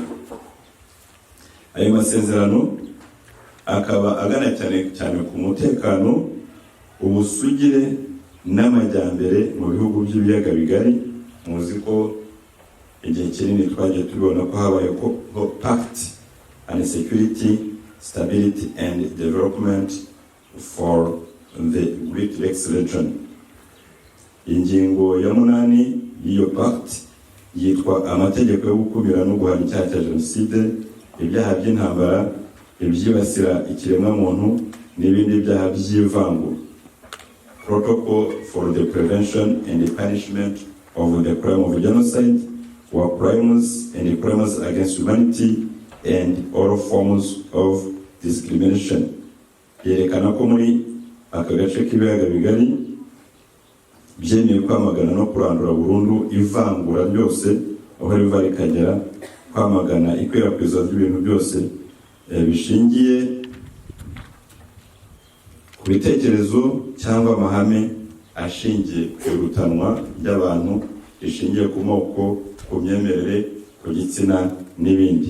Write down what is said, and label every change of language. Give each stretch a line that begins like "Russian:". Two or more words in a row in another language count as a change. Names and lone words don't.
Kinyarwanda: Ayo masezerano akaba agana cyane ku mutekano, ubusugire n'amajyambere mu bihugu by'ibiyaga bigari. Muzi ko igihe kinini twagiye tubona ko habaye ko
English: pact and security, stability and development for the Great Lakes region.
Kinyarwanda: Ingingo ya 8 y'iyo pact yitwa amategeko yo gukumira no guhana icyaha cya jenoside, ibyaha by'intambara, ibyibasira ikiremwamuntu n'ibindi byaha by'ivangura.
English: Protocol for the prevention and the punishment of the crime of genocide, war crimes and crimes against humanity and all forms of discrimination.
Kinyarwanda: Yerekana ko muri aka gace k'ibiyaga bigari byemeye kwamagana no kurandura burundu ivangura byose aho riva rikagera, kwamagana ikwirakwizwa ry'ibintu byose bishingiye ku bitekerezo cyangwa amahame ashingiye ku irutanwa ry'abantu, rishingiye ku moko, ku myemerere, ku gitsina n'ibindi.